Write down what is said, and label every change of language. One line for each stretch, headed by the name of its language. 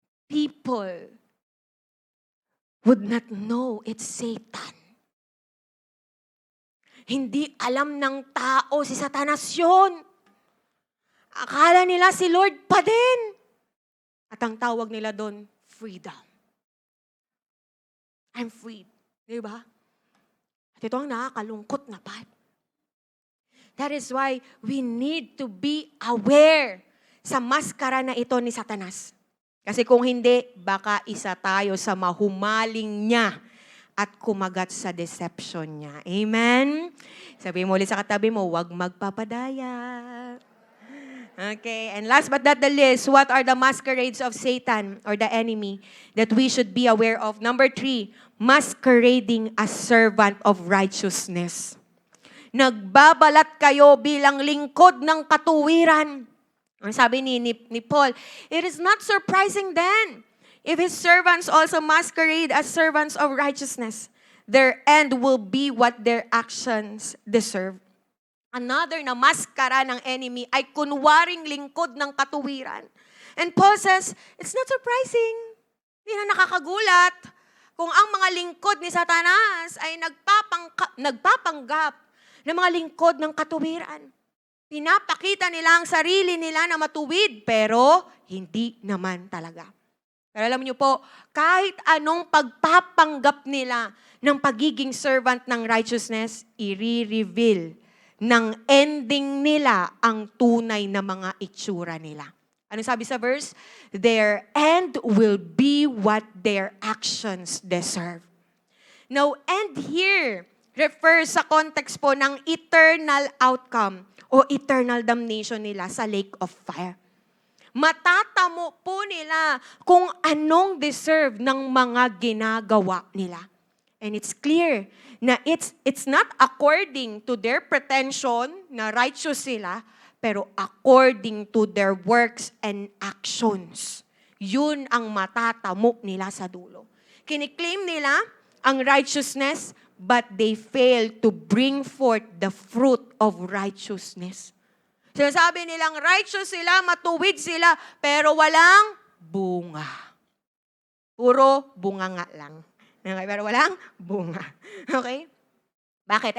English: People would not know it's Satan.
Filipino: Hindi alam ng tao si Satanas yun. Akala nila si Lord pa din. At ang tawag nila doon, freedom.
English: I'm free. Di ba?
Filipino: At ito ang nakakalungkot na part.
English: That is why we need to be aware
Filipino: sa maskara na ito ni Satanas. Kasi kung hindi, baka isa tayo sa mahumaling niya at kumagat sa deception niya. Amen? Sabi mo ulit sa katabi mo, huwag magpapadaya.
English: Okay, and last but not the least, what are the masquerades of Satan or the enemy that we should be aware of? Number 3, masquerading as servant of righteousness.
Filipino: Nagbabalat kayo bilang lingkod ng katuwiran. Ang sabi ni
English: Paul, it is not surprising then if his servants also masquerade as servants of righteousness. Their end will be what their actions deserve.
Filipino: Another na maskara ng enemy ay kunwaring lingkod ng katuwiran.
English: And Paul says, it's not surprising.
Filipino: Hindi na nakakagulat kung ang mga lingkod ni Satanas ay nagpapanggap ng mga lingkod ng katuwiran. Pinapakita nila ang sarili nila na matuwid, pero hindi naman talaga. Pero alam niyo po, kahit anong pagpapanggap nila ng pagiging servant ng righteousness, i-reveal ng ending nila ang tunay na mga itsura nila. Ano sabi sa verse?
English: Their end will be what their actions deserve. Now, end here refers sa context po ng eternal outcome o eternal damnation nila sa lake of fire.
Filipino: Matatamo po nila kung anong deserve ng mga ginagawa nila.
English: And it's clear na it's not according to their pretension na righteous sila, pero according to their works and actions.
Filipino: Yun ang matatamo nila sa dulo. Kiniklaim nila ang
English: righteousness, but they fail to bring forth the fruit of righteousness.
Filipino: Sinasabi nilang righteous sila, matuwid sila, pero walang bunga. Puro bunga nga lang. Okay, pero walang bunga. Okay? Bakit?